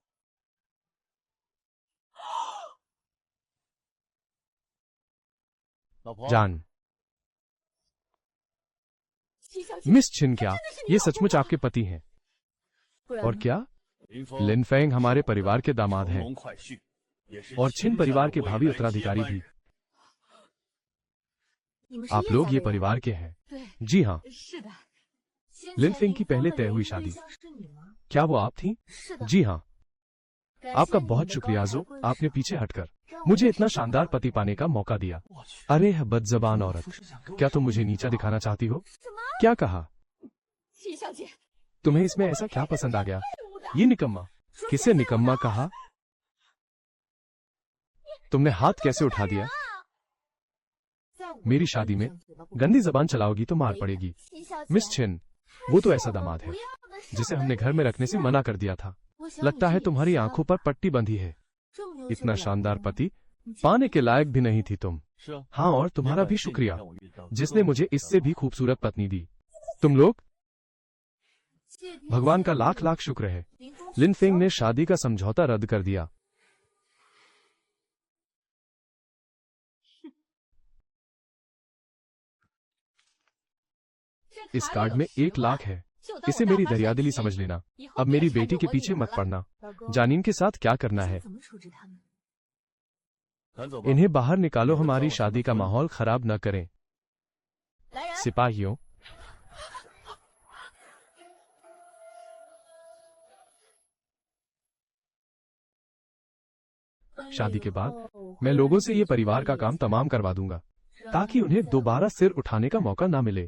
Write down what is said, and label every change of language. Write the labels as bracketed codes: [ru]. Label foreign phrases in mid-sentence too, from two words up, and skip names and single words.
[hi] जान। मिस छिन, क्या ये सचमुच आपके पति हैं? और क्या [zh] 林峰 [hi] लिन फेंग हमारे परिवार के दामाद [zh] 从 [hi] हैं [zh] 龙快婿，也是 [hi] और छिन परिवार के [zh] 家的 [hi] भावी [zh] 未来 [hi] उत्तराधिकारी [zh] 接班 [hi] भी। [zh] 人你们是 [hi] आप [zh] 叶 [hi] लोग [zh] 家 [hi] ये [zh] 的人 [hi] परिवार के हैं? [zh] 对， [hi] जी हाँ। [zh] 是的。先 [hi] लिन [zh] 前 [hi] फेंग की [zh] 林峰 [hi] पहले [zh] 的 [hi] तय [zh] 唯 [hi] हुई [zh] 一 [hi] शादी। [zh] 对象是你吗？ [hi] क्या वो आप थी? [zh] 是的。 [hi] जी हाँ। [zh] 感 [hi] आपका [zh] 谢你 [hi] बहुत [zh] 的 [hi] शुक्रिया [zh] 高抬 [hi] जो [zh] 贵 [hi] आपने [zh] 手 [hi] पीछे हटकर [zh] 让我 [hi] मुझे [zh] 这 [hi] इतना [zh] 次 [hi] शानदार पति पाने का मौका दिया। [zh] 我去， [hi] अरे बदजबान औरत, [zh] 不是想跟我 [hi] क्या तुम मुझे नीचा दिखाना चाहती हो? क्या कहा? [zh] 季小姐， [hi] तुम्हें इसमें ऐसा क्या पसंद आ गया? ये निकम्मा। किसे निकम्मा कहा? तुमने हाथ कैसे उठा दिया? [zh] 在我 [hi] मेरी [zh] 的 [hi] शादी [zh] 婚 [hi] में [zh] 礼上嘴巴不 [hi] गंदी जबान चलाओगी तो मार पड़ेगी। [zh] 季小姐 [hi] मिस छिन, वो तो ऐसा दामाद है [zh] 不要的是 [hi] जिसे हमने घर में रखने से मना कर दिया था। [zh] 我想 [hi] लगता [zh] 你 [hi] है [zh] 是 [hi] तुम्हारी [zh] 也是 [hi] आंखों पर पट्टी बंधी है। [zh] 这么优秀 [hi] इतना [zh] 的老 [hi] शानदार [zh] 公 [hi] पति [zh] 你竟 [hi] पाने के लायक भी नहीं थी तुम। [zh] 是啊， [hi] हाँ, और तुम्हारा भी [zh] 这个 [hi] शुक्रिया [zh] 让我遇到 [hi] जिसने मुझे इससे भी खूबसूरत पत्नी दी। तुम लोग, [zh] 谢天 [hi] भगवान का [zh] 谢 [hi] लाख [zh] 地 [hi] लाख शुक्र है। [zh] 林峰 [hi] लिन [zh] 取 [hi] फेंग [zh] 消 [hi] ने शादी का समझौता रद्द कर दिया। इस कार्ड में 1 लाख है। [zh] 就当 [hi] इसे [zh] 我 [hi] मेरी [zh] 大发善 [hi] दरियादिली [zh] 心 [hi] समझ लेना। [zh] 以后 [hi] अब [zh] 别 [hi] मेरी [zh] 缠着 [hi] बेटी के [zh] 我 [hi] पीछे [zh] 女 [hi] मत [zh] 儿 [hi] पड़ना। [zh] 老公 [hi] जानीन के साथ क्या करना [zh] 这 [hi] है? [zh] 怎么处置他们？ [hi] इन्हें बाहर निकालो, हमारी शादी का माहौल खराब न करें। सिपाहियों, शादी के बाद मैं लोगों से ये परिवार का काम तमाम करवा दूंगा ताकि उन्हें दोबारा सिर उठाने का मौका ना मिले।